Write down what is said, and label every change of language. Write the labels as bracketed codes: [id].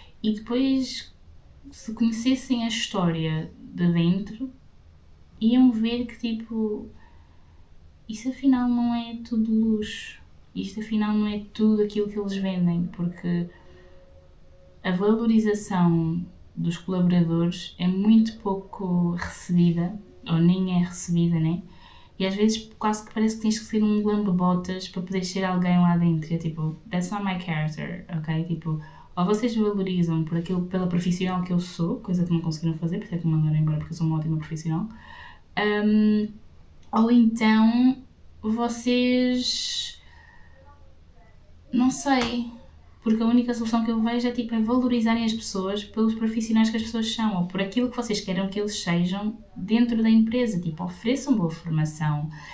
[pt] E depois, se conhecessem a história de dentro, iam ver que tipo, isso afinal não é tudo luxo, isto afinal não é tudo aquilo que eles vendem, porque a valorização dos colaboradores é muito pouco recebida, ou nem é recebida, né? E às vezes quase que parece que tens que ser um lambe-botas para poder ser alguém lá dentro. É tipo, [en] that's not my character, ok? [pt] Tipo, ou vocês valorizam por aquilo, pela profissional que eu sou, coisa que não conseguiram fazer, por isso é que me mandaram embora, porque eu sou uma ótima profissional. Ou então vocês, não sei, porque a única solução que eu vejo é tipo, é valorizarem as pessoas pelos profissionais que as pessoas são, ou por aquilo que vocês queiram que eles sejam dentro da empresa, tipo, ofereçam boa formação.